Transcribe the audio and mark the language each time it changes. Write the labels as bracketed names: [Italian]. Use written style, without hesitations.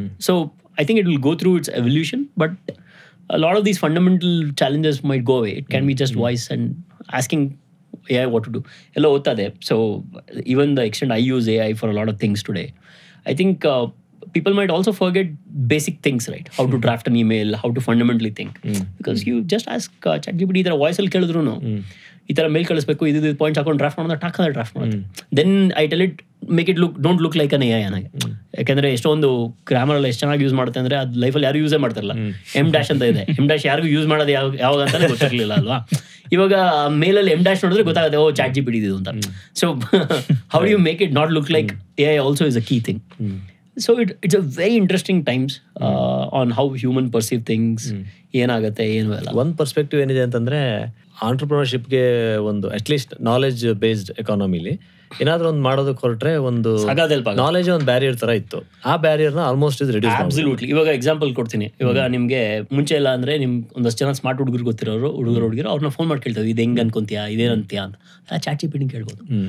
[English] So I think it will go through its evolution, but a lot of these fundamental challenges might go away. It can be just voice and asking AI what to do. Hello ottade. So even the extent I use AI for a lot of things today, I think people might also forget basic things, right? How to draft an email, how to fundamentally think. Because you just ask ChatGPT [Kannada] ಈ ಥರ ವಾಯ್ಸಲ್ಲಿ ಕೇಳಿದ್ರು ಈ ಥರ ಮೇಲ್ ಕಳಿಸ್ಬೇಕು, ಇದು points ಹಾಕೊಂಡು draft ಮಾಡೋದು ಟಾಕಲ್ಲಿ draft ಮಾಡೋದು. [English] then I tell it make it don't look like an [Kannada] AI ನನಗೆ. ಯಾಕೆಂದರೆ ಎಷ್ಟೊಂದು ಗ್ರಾಮರಲ್ಲಿ ಎಷ್ಟು ಚೆನ್ನಾಗಿ ಯೂಸ್ ಮಾಡುತ್ತೆ ಅಂದರೆ ಅದು ಲೈಫಲ್ಲಿ ಯಾರು ಯೂಸೇ ಮಾಡ್ತಾರಲ್ಲ. M- ಅಂತ ಇದೆ. M- ಯಾರಿಗೂ ಯೂಸ್ ಮಾಡೋದು ಯಾವಾಗ ಅಂತಾನೆ ಗೊತ್ತಿರಲಿಲ್ಲ ಅಲ್ವಾ. ಇವಾಗ ಮೇಲಲ್ಲಿ M- ನೋಡಿದ್ರೆ ಗೊತ್ತಾಗುತ್ತೆ, ಓ ChatGPT ಇದು ಅಂತ. [English] So how do you make it not look like AI also is a key thing. So it's a very interesting times on how human perceive things. [Kannada] ಏನಾಗುತ್ತೆ ಏನು ಎಲ್ಲ. ಒಂದು ಪರ್ಸ್ಪೆಕ್ಟಿವ್ ಏನಿದೆ ಅಂತಂದ್ರೆ ಆಂಟ್ರಪ್ರಿನರ್ಶಿಪ್ಗೆ ಒಂದು ಅಟ್ಲೀಸ್ಟ್ ನಾಲೆಜ್ ಬೇಸ್ಡ್ ಎಕಾನಮಿಲಿ ಏನಾದ್ರೂ ಒಂದು ಮಾಡೋದಕ್ಕೆ ಹೊರಟ್ರೆ ಒಂದು ನಾಲೆಜ್ ಒಂದು ಬ್ಯಾರಿಯರ್ ತರ ಇತ್ತು. ಆ ಬ್ಯಾರಿಯರ್ನ ಆಲ್ಮೋಸ್ಟ್ ಇದು ರಿಡ್ಯೂಸ್. ಅಬ್ಸಲ್ಯೂಟ್ಲಿ. ಇವಾಗ ಎಕ್ಸಾಂಪಲ್ ಕೊಡ್ತೀನಿ. ಇವಾಗ ನಿಮಗೆ ಮುಂಚೆ ಎಲ್ಲ ಅಂದ್ರೆ ನಿಮ್ ಒಂದಷ್ಟು ಜನ ಸ್ಮಾರ್ಟ್ ಹುಡುಗರು ಗೊತ್ತಿರೋರು ಹುಡುಗರು ಅವ್ರನ್ನ ಫೋನ್ ಮಾಡಿ ಕೇಳ್ತಾರೆ, ಇದು ಹೆಂಗ್ ಅನ್ಕೊಂತೀಯಾ, ಇದೇನಂತೀಯಾ ಅಂತ. ChatGPT ಕೇಳ್ಬೋದು.